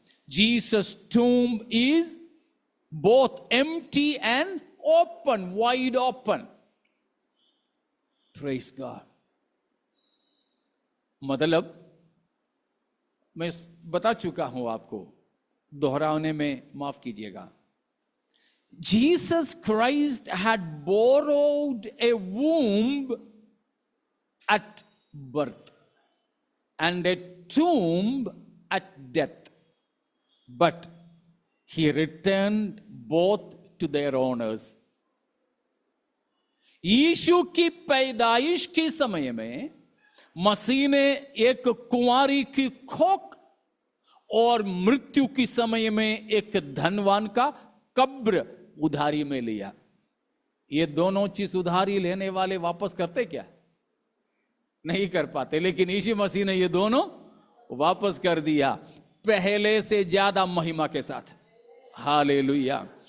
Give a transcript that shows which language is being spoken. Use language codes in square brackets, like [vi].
[en] Jesus tomb is both empty and open, wide open. Praise God. [hi] मतलब मैं बता चुका हूं आपको, दोहराने में माफ कीजिएगा। [en] Jesus Christ had borrowed a womb at birth and a tomb at death, but he returned both to their owners. [hi] यीशु की पैदाइश के समय में मसीह ने एक कुंवारी की कोख और मृत्यु के समय में एक धनवान का कब्र उधारी में लिया। ये दोनों चीज उधारी लेने वाले वापस करते क्या? नहीं कर पाते, लेकिन यीशु मसीह ने ये दोनों वापस कर दिया, पहले से ज्यादा महिमा के साथ। हालेलुया।